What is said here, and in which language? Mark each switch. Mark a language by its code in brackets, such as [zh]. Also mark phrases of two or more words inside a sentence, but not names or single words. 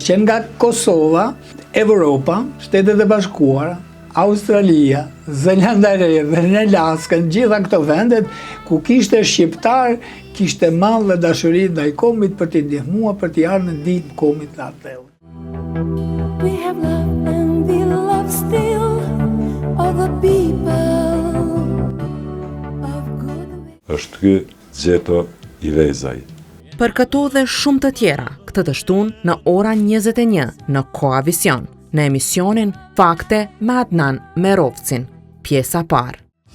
[sq] Që nga Kosova, Evropa, Shtetet e Bashkuara, Australia, Zelanda e Re dhe në Alaska, në gjitha këto vendet ku kishte shqiptar, kishte mall dhe dashuri ndaj kombit për t'i ndihmuar për t'i ardhur në ndihmë kombit të atëdheu. [en] We have loved and we love still all the people of good. [sq] Është ky Gjeto Ivezaj. Për këto dhe shumë të tjera, këtë të shtunë në ora 21 në Koavision, në emisionin Fakte me Adnan Merovcin, pjesa parë.